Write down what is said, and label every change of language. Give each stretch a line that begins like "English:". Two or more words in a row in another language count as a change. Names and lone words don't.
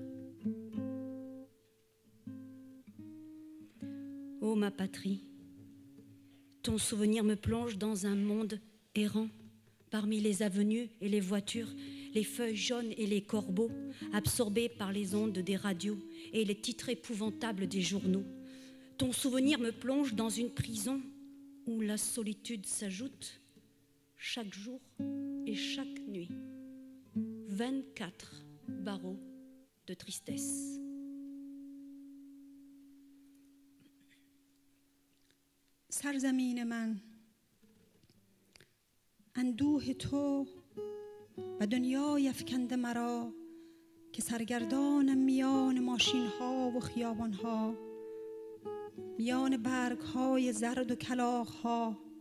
French: Ô ma patrie, ton souvenir me plonge dans un monde errant, parmi les avenues et les voitures, les feuilles jaunes et les corbeaux, absorbés par les ondes des radios et les titres épouvantables des journaux. Ton souvenir me plonge dans une prison où la solitude s'ajoute chaque jour et chaque nuit. 24 barreaux de tristesse.
Persian: سرزمین من، اندوه تو و دنیای افکنده مرا که سرگردانم میان ماشین ها و خیابان ها، میان برگ های زرد و کلاغ ها،